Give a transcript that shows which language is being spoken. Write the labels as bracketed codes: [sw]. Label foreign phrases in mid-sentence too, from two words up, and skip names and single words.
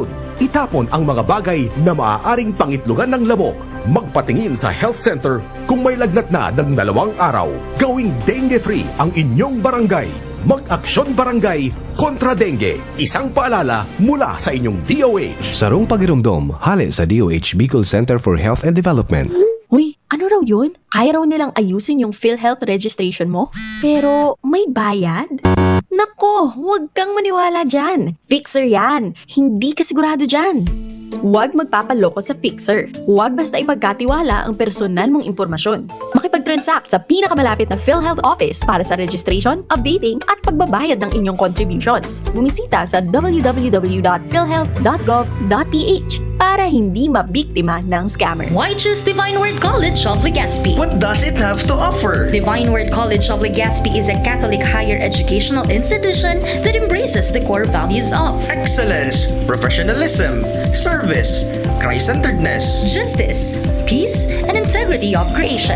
[tl] Itapon ang mga bagay na maaaring pangitlugan ng lamok. Magpatingin sa health center kung may lagnat na ng 2 araw. Gawing dengue-free ang inyong barangay. Mag-aksyon barangay kontra dengue. Isang paalala mula sa inyong DOH. [bik] Sarong pagirumdom, hali sa DOH Bicol Center for Health and Development. [tl] Uy, ano raw yun? Kaya raw nilang ayusin yung PhilHealth registration mo? Pero may bayad? Nako, huwag kang maniwala dyan. Fixer yan. Hindi ka sigurado dyan. Huwag magpapaloko sa Fixer. Huwag basta ipagkatiwala ang personal mong impormasyon. Makipag-transact sa pinakamalapit na PhilHealth office para sa registration, updating at pagbabayad ng inyong contributions. Bumisita sa www.philhealth.gov.ph para hindi mabiktima ng scammer. [en] Why choose Divine Word College of Legazpi? What does it have to offer? Divine Word College of Legazpi is a Catholic higher educational institution that embraces the core values of Excellence, professionalism, service, Christ-centeredness, justice, peace, and integrity of creation.